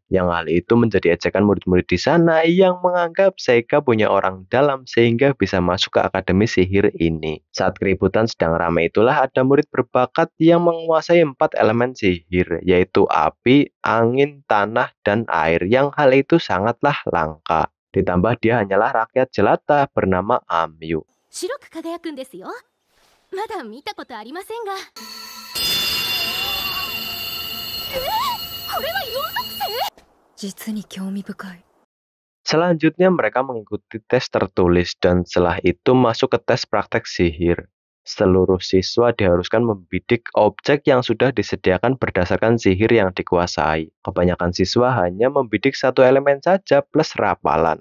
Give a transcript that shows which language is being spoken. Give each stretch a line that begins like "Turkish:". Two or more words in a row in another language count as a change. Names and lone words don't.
Indonesian: Yang hal itu menjadi ejekan murid-murid di sana yang menganggap Seika punya orang dalam sehingga bisa masuk ke Akademi Sihir ini. Saat keributan sedang ramai itulah ada murid berbakat yang menguasai 4 elemen sihir, yaitu api, angin, tanah, dan air, yang hal itu sangatlah langka. Ditambah dia hanyalah rakyat jelata bernama Amyu.
Japanese: 白く輝くんですよ。まだ見たことありませんが。これは4属性？実に興味深い。
Indonesian: Selanjutnya mereka mengikuti tes tertulis dan setelah itu masuk ke tes praktek sihir. Seluruh siswa diharuskan membidik objek yang sudah disediakan berdasarkan sihir yang dikuasai. Kebanyakan siswa hanya membidik satu elemen saja plus rapalan.